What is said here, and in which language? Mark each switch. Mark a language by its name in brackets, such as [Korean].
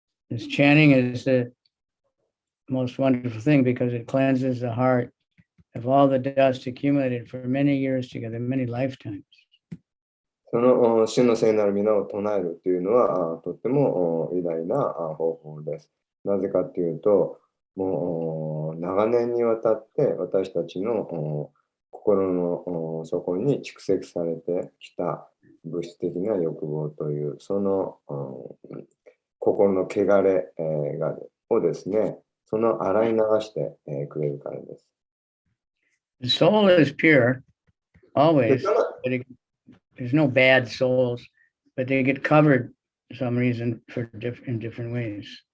[English] This chanting is the most wonderful thing because it cleanses the heart of all the dust accumulated for many years together, many lifetimes. [Japanese] その主の聖なる皆を唱えるというのはとっても偉大な方法です。なぜかというと、もう長年にわたって私たちの心の底に蓄積されてきた物質的な欲望という、その心の汚れをですね、その洗い流してくれるからです。 [English] The soul is pure, always. There's no bad souls, but they get covered for some reason in different ways.